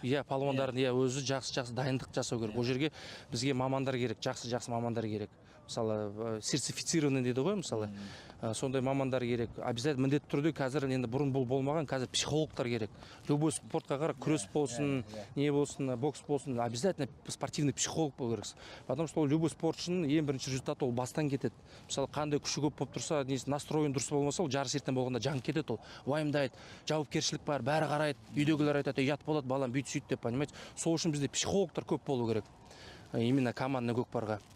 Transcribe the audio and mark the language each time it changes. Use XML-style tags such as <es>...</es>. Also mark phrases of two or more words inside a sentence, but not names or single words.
<kk>Иә, палуандардың өзі жақсы дайындық жасау керек. Ол жерге бізге мамандар керек, жақсы мамандар керек. Мысалы, сертифицированный дейді ғой, мысалы. Сондай мамандар керек. Обязательно міндетті түрде қазір енді бұрын бұл болмаған, қазір психологтар керек. Любой спортқа қара, күрес болсын, не болсын, бокс болсын,</kk> <ru>обязательно спортивный психолог</ru> <kk>болу керек.</kk> <ru>Потому что любой</ru> <kk>спортшының ең бірінші результаты ол бастан кетеді. Мысалы, қандай күші көп болып тұрса, настроен дұрыс болмаса, ол жарыс ертең болғанда жанып кетеді ол. Уайымдайды, жауапкершілік бар, бәрі қарайды, үйдегілер айтады, ұят болады, балам, бүйт сөйт деп, понимаете? Сол үшін бізде психологтар көп болу керек.</kk> <ru>Именно командный</ru> <kk>көкпарға.</kk>